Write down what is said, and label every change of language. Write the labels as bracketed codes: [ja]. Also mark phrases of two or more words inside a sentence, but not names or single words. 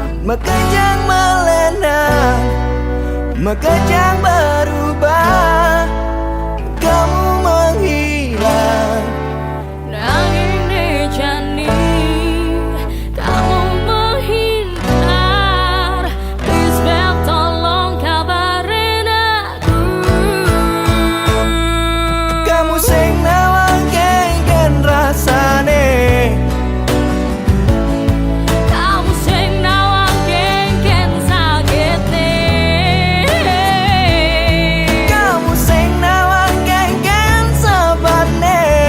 [ban] Mekejang melena, mekejang [id] berubah, kamu menghilang. [ban] Nanging nejani, [id] kamu menghindar. Please Beb, tolong kabarin aku. [ban] Kamu sing nawang kengken rasane, Kamu sing nawang kengken sakitne. kamu sing nawang kengken sebane.